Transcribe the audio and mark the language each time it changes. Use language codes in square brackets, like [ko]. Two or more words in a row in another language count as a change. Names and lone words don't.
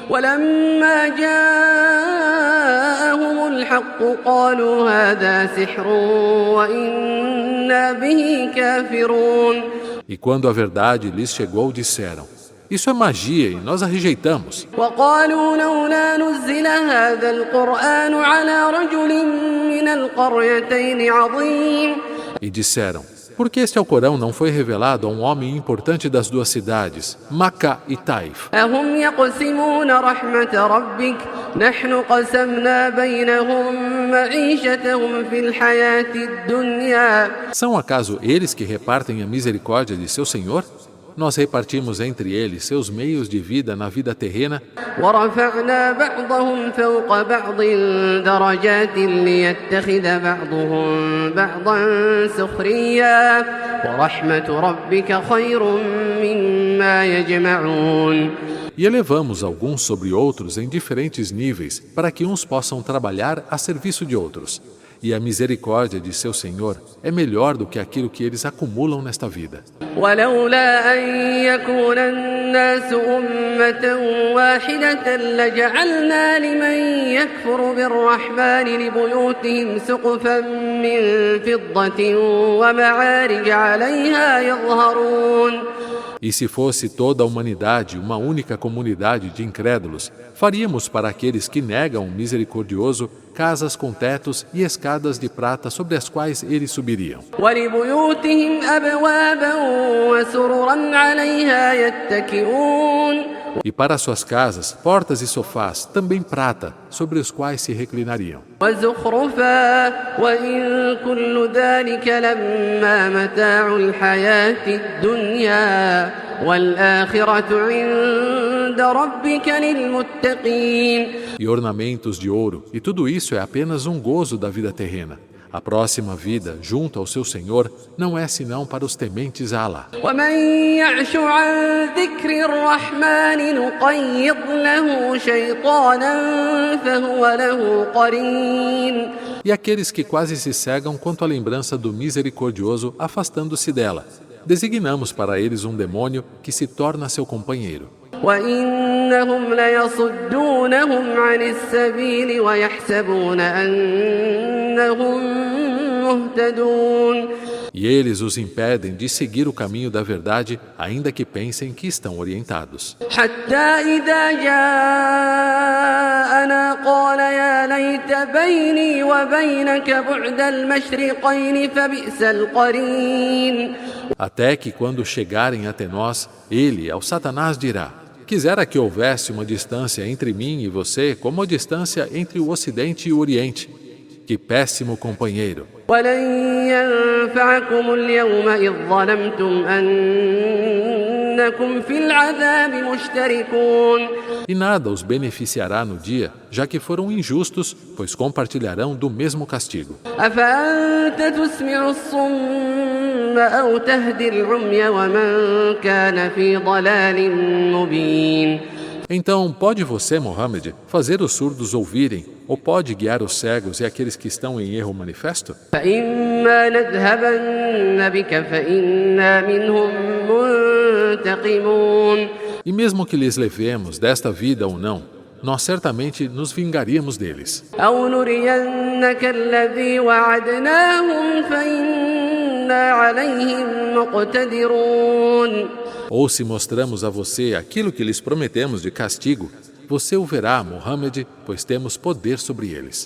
[ar] ولما جاءهم الحق قالوا هذا سحر وإنا به كافرون. [pt] E quando a verdade lhes chegou, disseram: isso é magia e nós a rejeitamos. [ar] وقالوا لولا نزل هذا القرآن على رجل من القريتين عظيم. [pt] E disseram: por que este Alcorão não foi revelado a um homem importante das duas cidades, Macá e Taif? [ar] أهم يقسمون رحمة ربك نحن قسمنا بينهم معيشتهم في الحياة الدنيا. [pt] São acaso eles que repartem a misericórdia de seu Senhor? Nós repartimos entre eles seus meios de vida na vida terrena. [ar] ورفعنا بعضهم فوق بعض درجات ليتخذ بعضهم بعضا سخريا ورحمة ربك خير مما يجمعون. [pt] E elevamos alguns sobre outros em diferentes níveis, para que uns possam trabalhar a serviço de outros. E a misericórdia de seu Senhor é melhor do que aquilo que eles acumulam nesta vida. [ar] ولولا أن يكون الناس أمة واحدة لجعلنا لمن يكفر بالرحمن لبيوتهم سقفا من فضة ومعارج عليها يظهرون. [pt] E se fosse toda a humanidade uma única comunidade de incrédulos, faríamos para aqueles que negam o misericordioso casas com tetos e escadas de prata sobre as quais eles subiriam. [ar] ولبيوتهم أبوابا وسررا عليها يتكئون. [pt] E para suas casas, portas e sofás, também prata, sobre os quais se reclinariam. [ar] وزخرفا وإن كل ذلك لما متاع الحياة الدنيا والآخرة عند ربك للمتقين. [pt] E ornamentos de ouro, e tudo isso é apenas um gozo da vida terrena. A próxima vida, junto ao seu Senhor, não é senão para os tementes a Allah. [ar] ومن يعش عن ذكر الرحمن نقيض له شيطانا فهو له قرين. [pt] E aqueles que quase se cegam quanto à lembrança do misericordioso, afastando-se dela, designamos para eles um demônio que se torna seu companheiro. [ar] وإنهم ليصدونهم عن السبيل ويحسبون أنهم مهتدون. [pt] E eles os impedem de seguir o caminho da verdade, ainda que pensem que estão orientados. [ar] حتى إذا جاءنا قال يا ليت بيني وبينك بعد المشرقين فبئس القرين. [pt] Até que quando chegarem até nós, ele, ao Satanás, dirá: quisera que houvesse uma distância entre mim e você, como a distância entre o Ocidente e o Oriente. Que péssimo companheiro! [ar] ولن ينفعكم اليوم إذ ظلمتم أنكم في العذاب مشتركون. [pt] E nada os beneficiará no dia, já que foram injustos, pois compartilharão do mesmo castigo. [ar] أفأنت تسمع الصم أو تهدي العمي ومن كان في ضلال مبين. [pt] Então, pode você, Mohammed, fazer os surdos ouvirem, ou pode guiar os cegos e aqueles que estão em erro manifesto? [ar] فإما نذهبن بك فإنا منهم منتقمون. [pt] E mesmo que lhes levemos desta vida ou não, nós certamente nos vingaríamos deles. [ar] أو نرينك الذي وعدناهم فإنا عليهم مقتدرون. [pt] Ou se mostramos a você aquilo que lhes prometemos de castigo, você o verá, Mohammed, pois temos poder sobre eles.